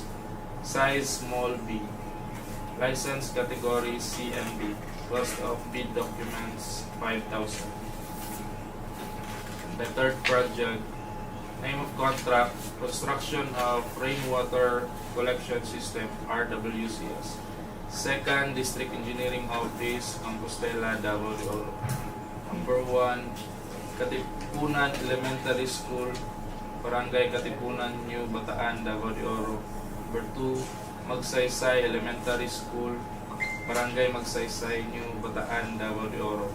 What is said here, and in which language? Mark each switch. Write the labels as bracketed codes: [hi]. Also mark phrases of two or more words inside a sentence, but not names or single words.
[en] Size small b. License category C and D. Cost of bid documents 5,000. The third project, name of contract, construction of Rainwater Collection System, RWCS. Second District Engineering Office, Compostela, Davao de Oro. Number 1, Katipunan Elementary School, Barangay Katipunan, New Bataan, Davao de Oro. Number 2, Magsaysay Elementary School, Barangay Magsaysay, New Bataan, Davao de Oro.